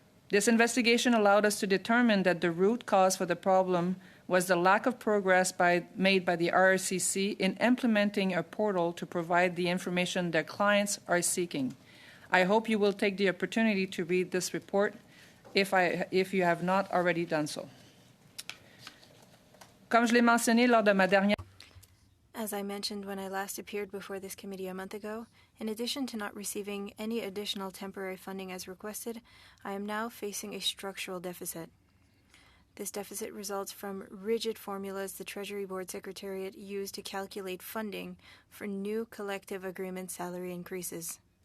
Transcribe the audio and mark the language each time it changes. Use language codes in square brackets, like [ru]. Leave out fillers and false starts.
[en] This investigation allowed us to determine that the root cause for the problem was the lack of progress made by the RRCC in implementing a portal to provide the information their clients are seeking. I hope you will take the opportunity to read this report if you have not already done so. [fr] Comme je l'ai mentionné lors de ma dernière... [en] As I mentioned when I last appeared before this committee a month ago, in addition to not receiving any additional temporary funding as requested, I am now facing a structural deficit. This deficit results from rigid formulas the Treasury Board Secretariat used to calculate funding for new collective agreement salary increases.